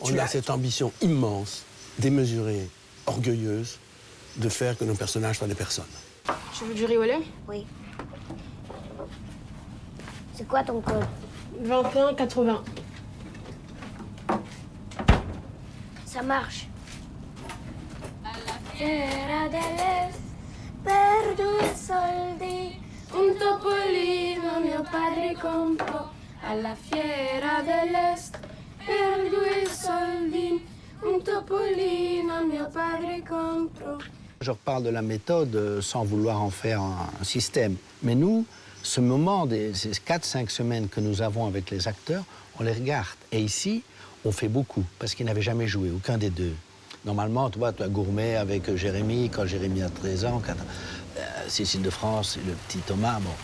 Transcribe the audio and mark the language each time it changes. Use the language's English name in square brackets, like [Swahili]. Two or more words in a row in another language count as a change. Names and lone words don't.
[French] On a cette ambition immense, démesurée, orgueilleuse, de faire que nos personnages soient des personnes. Tu veux du riz au lait? Oui. C'est quoi ton code? 21,80. Ça marche. [Italian] Fiera dell'Est, per 2 soldi, un topolino mio padre comprò. Alla fiera dell'Est, per 2 soldi, un topolino mio padre comprò. [French] Je reparle de la méthode sans vouloir en faire un système. Mais nous, ce moment, ces 4-5 semaines que nous avons avec les acteurs, on les regarde. Et ici, on fait beaucoup, parce qu'ils n'avaient jamais joué, aucun des deux. Normalement, tu vois, Gourmet avec Jérémy, quand Jérémy a 13 ans, Cécile de France et le petit Thomas, bon.